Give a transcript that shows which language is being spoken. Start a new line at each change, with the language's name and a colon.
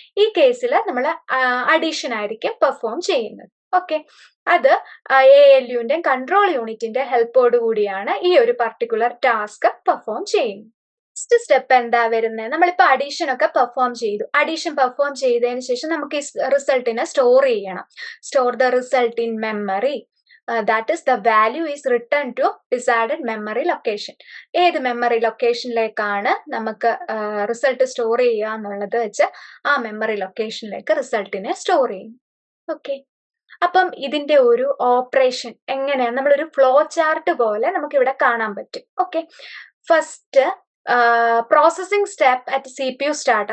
Malayalam: ഈ കേസിൽ നമ്മൾ അഡീഷൻ ആയിരിക്കും പെർഫോം ചെയ്യുന്നത്. ഓക്കെ, അത് ALUന്റെ കൺട്രോൾ യൂണിറ്റിന്റെ ഹെൽപ്പോട് കൂടിയാണ് ഈ ഒരു പർട്ടിക്കുലർ ടാസ്ക് പെർഫോം ചെയ്യുന്നത്. നെക്സ്റ്റ് സ്റ്റെപ്പ് എന്താ വരുന്നത്, നമ്മളിപ്പോ അഡീഷൻ ഒക്കെ പെർഫോം ചെയ്തു. അഡീഷൻ പെർഫോം ചെയ്തതിന് ശേഷം നമുക്ക് ഈ റിസൾട്ടിനെ സ്റ്റോർ ചെയ്യണം.
English: Store the result in memory, that is the value is returned to desired memory location.
Malayalam: ഏത് മെമ്മറി ലൊക്കേഷനിലേക്കാണ് നമുക്ക് റിസൾട്ട് സ്റ്റോർ ചെയ്യുക എന്നുള്ളത് വെച്ച് ആ മെമ്മറി ലൊക്കേഷനിലേക്ക് റിസൾട്ടിനെ സ്റ്റോർ ചെയ്യും. ഓക്കെ, അപ്പം ഇതിന്റെ ഒരു ഓപ്പറേഷൻ എങ്ങനെയാണ്, നമ്മളൊരു ഫ്ലോ ചാർട്ട് പോലെ നമുക്ക് ഇവിടെ കാണാൻ പറ്റും.
English: Okay, first processing step at CPU start.